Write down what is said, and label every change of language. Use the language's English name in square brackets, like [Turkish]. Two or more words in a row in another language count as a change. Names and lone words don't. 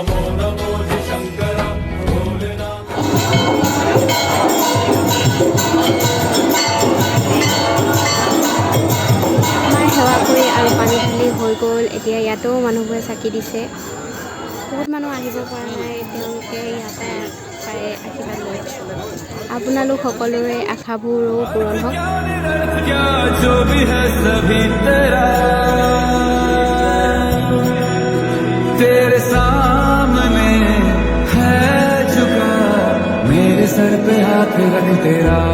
[Assamese] আমাৰ সেৱা কৰি আৰু পানী ঢালি হৈ গ'ল। এতিয়া ইয়াতো মানুহবোৰে চাকি দিছে। বহুত মানুহ আহিব পৰা নাই, তেওঁলোকে ইয়াতে চাই আশীৰ্বাদ লৈ আছে। আপোনালোক সকলোৰে আশাবোৰো পূৰণ হওক। [Hindi] जो भी है सभी तेरा, तेरे सामने है झुका मेरे सर पे हाथ रख तेरा।